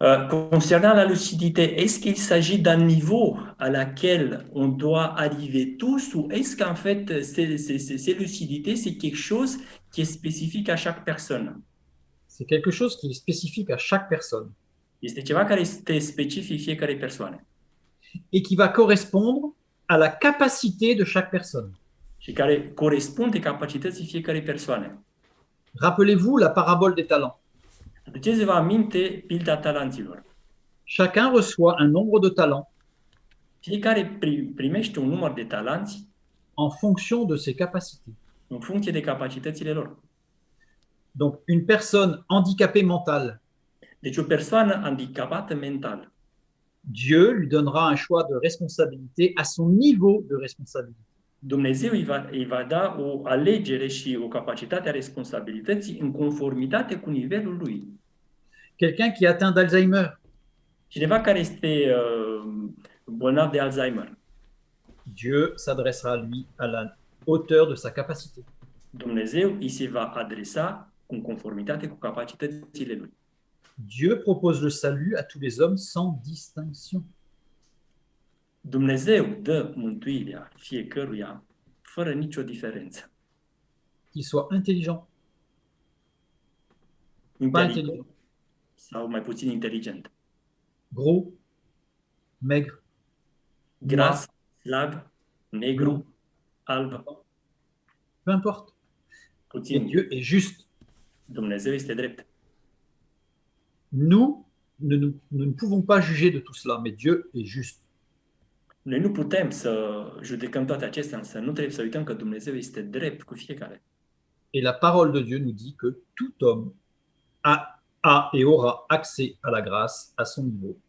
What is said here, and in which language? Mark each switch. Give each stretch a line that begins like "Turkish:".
French: Concernant la lucidité, est-ce qu'il s'agit d'un niveau à laquelle on doit arriver tous ou est-ce qu'en fait, ces lucidités, c'est quelque chose qui est spécifique à chaque personne? C'est quelque chose qui est spécifique à chaque personne
Romanian: Este ceva care este specific fiecare persoane
French: et qui va correspondre à la capacité de chaque personne.
Romanian: și care corespunde capacității fiecare persoane.
French: Rappelez-vous la parabole des talents.
Romanian: Aduceți-vă aminte pilda talanților.
French: Chacun reçoit un nombre de talents
Romanian: Fiecare primește un număr de talanți
French: en fonction de ses capacités.
Romanian: în funcție de capacitățile lor.
French: Donc, une personne handicapée mentale,
Romanian: Deci o persoană handicapată mental,
French: Dieu lui donnera un choix de responsabilité à son niveau de responsabilité.
Romanian: Dumnezeu îi va da o alegere și o capacitate a responsabilității în conformitate cu nivelul lui.
French: Quelqu'un qui est atteint d'Alzheimer,
Romanian: Cineva care este bolnav de Alzheimer,
French: Dieu s'adressera à lui à la hauteur de sa capacité.
Romanian: Dumnezeu îi se va adresa în conformitate cu capacitățile lui.
French: Dieu propose le salut à tous les hommes sans distinction.
Romanian: Dumnezeu dă mântuirea fiecăruia fără nicio diferență.
French: Qu'il soit intelligent, pas
Romanian: Inteligent
French: intelligent,
Romanian: sau mai puțin inteligent.
French: gros, maigre,
Romanian: Gras, slab, negru, alb,
French: peu importe. Et
Romanian: puțin.
French: Dieu est juste.
Romanian: Dumnezeu este drept.
French: Nous ne pouvons pas juger de tout cela, mais Dieu est juste.
Romanian: Noi nu putem să judecăm toate acestea, însă nu trebuie să uităm că Dumnezeu este drept cu fiecare.
French: Et la parole de Dieu nous dit que tout homme a et aura accès à la grâce à son niveau.